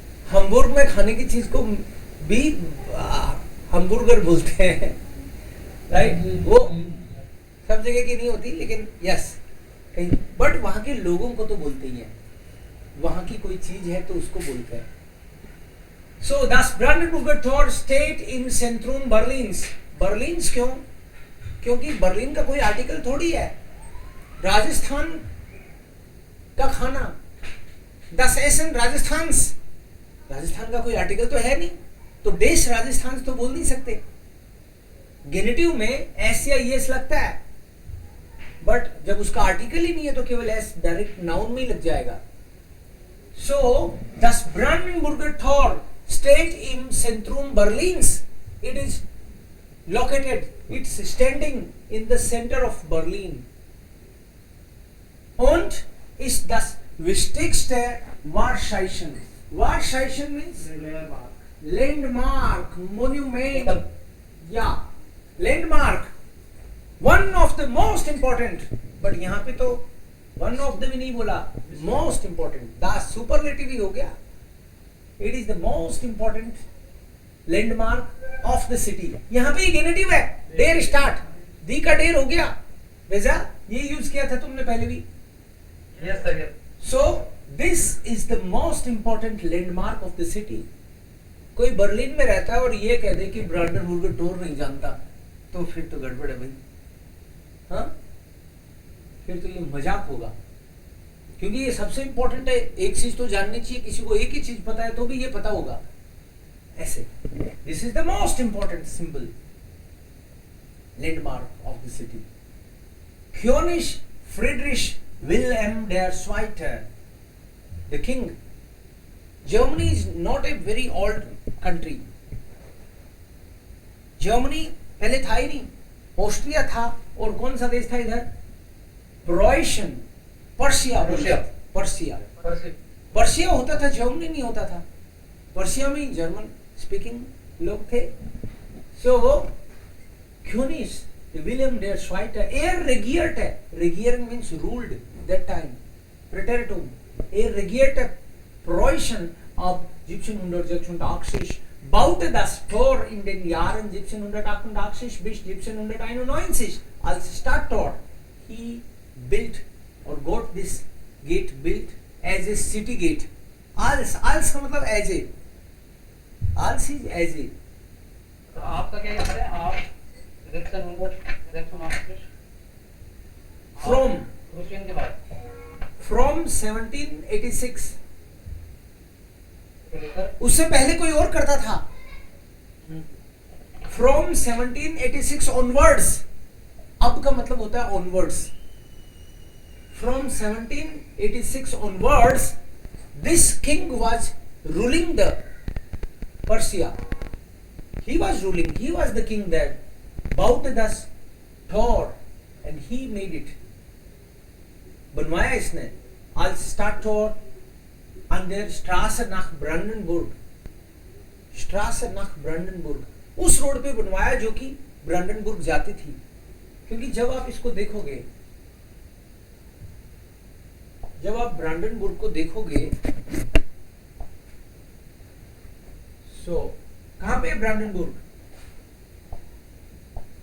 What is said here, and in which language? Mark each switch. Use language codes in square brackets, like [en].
[hi] हम्बुर्ग में खाने की चीज को भी हम्बुर्गर बोलते हैं. राइट, वो सब जगह की नहीं होती, लेकिन यस कहीं, बट वहां के लोगों को तो बोलते ही हैं, वहां की कोई चीज है तो उसको बोलते हैं. [de] सो das Brandenburger Tor steht im Zentrum Berlins. [hi] बर्लिन्स क्यों? क्योंकि बर्लिन का कोई आर्टिकल थोड़ी है. राजस्थान का खाना, [de] das Essen [hi] राजस्थान्स, राजस्थान का कोई आर्टिकल तो है नहीं, तो देश राजस्थान तो बोल नहीं सकते. गेनेटिव में एस या एस लगता है, बट जब उसका आर्टिकल ही नहीं है तो केवल एस डायरेक्ट नाउन में ही लग जाएगा. [de] सो das Brandenburger Tor steht im Zentrum Berlins. [en] It is located, it's standing in the center of Berlin [de] und ist das wichtigste Wahrzeichen. [en] Wahrzeichen means landmark, monument, yeah, landmark, one of the most important. but [hi] यहाँ पे तो [en] one of the [hi] भी नहीं बोला, [en] most important, the superlative [hi] ही हो गया. [en] It is the most important landmark of the city. [hi] यहाँ पे गेनेटिव है, डेर स्टार्ट, दी का डेर हो गया. वैसा ये यूज किया था तुमने पहले भी. [en] Yes sir, yes. So this is the most important landmark of the city. [hi] कोई बर्लिन में रहता है और ये कह दे कि ब्रांडनबुर्गर टोर नहीं जानता, तो फिर तो गड़बड़ है भाई. हाँ, फिर तो ये मजाक होगा, क्योंकि ये सबसे इंपॉर्टेंट है. एक चीज तो जाननी चाहिए, किसी को एक ही चीज पता है तो भी ये पता होगा ऐसे. [en] This is the most important symbol, landmark of the city. [de] König Friedrich Wilhelm der Zweite, [en] the king. Germany is not a very old country. [hi] Germany पहले था ही नहीं, ऑस्ट्रिया था, और कौन सा देश था इधर? प्रोएशियन, पर्शिया. पर्शिया होता था, जर्मनी नहीं होता था. पर्शिया में जर्मन स्पीकिंग लोग थे. [de] सो König Wilhelm der Zweite, regierte, regieren [en] means ruled that time, [de] Präteritum, regierte Preußen ab 1786, baute das Tor in den Jahren 1788 bis 1791 als Stadttor. [en] He built or got this gate built as a city gate. Als का मतलब as a, als is as a. [hi] तो आपका क्या याद है? आप election office [en] From [hi] क्रूशियन के बाद [en] from 1786, [hi] से लेकर उससे पहले कोई और करता था. [en] From 1786 onwards, [hi] अब का मतलब होता है [en] onwards. From 1786 onwards, this king was ruling the Persia. He was ruling, he was the king that bought the Tor and he made it. [hi] बनवाया इसने [de] als Stadttor an der Straße nach Brandenburg. [hi] Straße nach Brandenburg, उस road पे बनवाया जो कि ब्रांडनबुर्ग जाती थी. क्योंकि जब आप इसको देखोगे, जब आप ब्रांडनबुर्ग को देखोगे, सो कहां पे ब्रांडनबुर्ग?